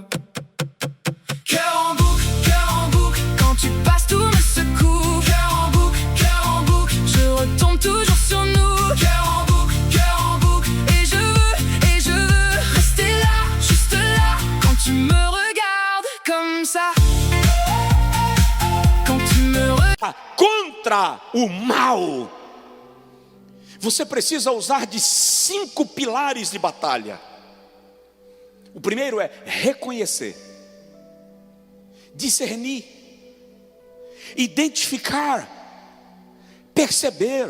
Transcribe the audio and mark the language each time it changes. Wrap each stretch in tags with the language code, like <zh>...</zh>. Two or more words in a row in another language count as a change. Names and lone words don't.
<fr>Cœur en boucle, quand tu passes tout me secoue. Cœur en boucle, je retombe toujours sur nous. Cœur en boucle, et je veux rester là, juste là. Quand tu me regardes comme ça. Quand tu me regardes</fr> <pt>contra o mal, você precisa usar de 5 pilares de batalha. O primeiro é reconhecer, discernir, identificar, perceber.</pt>